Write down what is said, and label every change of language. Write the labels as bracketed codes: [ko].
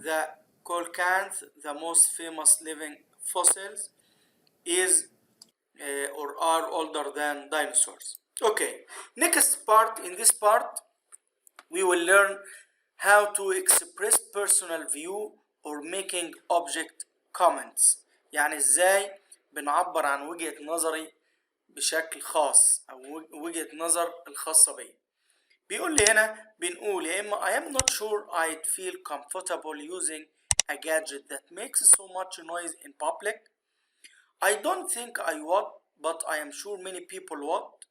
[en] the Coelacanth, the most famous living fossils, is or are older than dinosaurs. Okay, next part, in this part, we will learn how to express personal view or making object comments. [ar] يعني ازاي بنعبر عن وجهة نظري بشكل خاص او وجهة نظر الخاصة بي. [en] بيقول لي هنا بنقول يا اما I am not sure I'd feel comfortable using a gadget that makes so much noise in public. I don't think I would, but I am sure many people would.